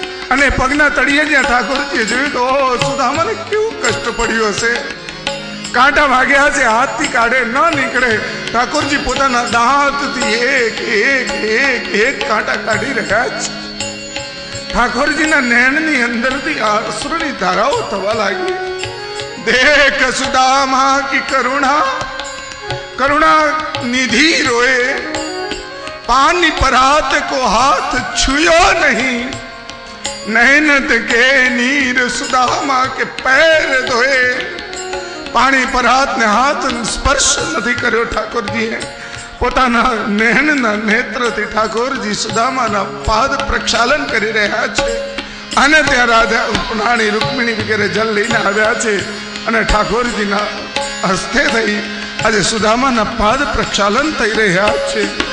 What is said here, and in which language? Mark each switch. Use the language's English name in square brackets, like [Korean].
[Gujarati] અને પગના તળિયે જ્યાં ઠાકોરજીએ જોયું તો સુદામાને કેવું કષ્ટ પડ્યું હશે. કાંટા વાગ્યા છે, હાથથી કાઢે ન નીકળે. ઠાકોરજી પોતાના દાંતથી એક એક એક એક કાંટા કાઢી રહ્યા છે. ઠાકોરજીના નયનની અંદરથી અશ્રુની ધારાઓ થવા લાગી. [Hindi] देख सुदामा की करुणा, करुणा निधि रोए, पानी परात को हाथ छुयो नहीं, नैनत के नीर सुदामा के पैर धोए. [Gujarati] पानी परात ने हाथ स्पर्श નથી કર્યો ઠાકોરજીએ. પોતાના નયનના નેત્રથી ઠાકોરજી સુદામાના પાદ પ્રક્ષાલન કરી રહ્યા છે. અને ત્યાં રાધા રાણી રૂકમિણી વગેરે જલ લઈને આવ્યા છે. અને ઠાકોરજીના હસ્તે થઈ આજે સુદામાના પાદ પ્રક્ષાલન થઈ રહ્યા છે.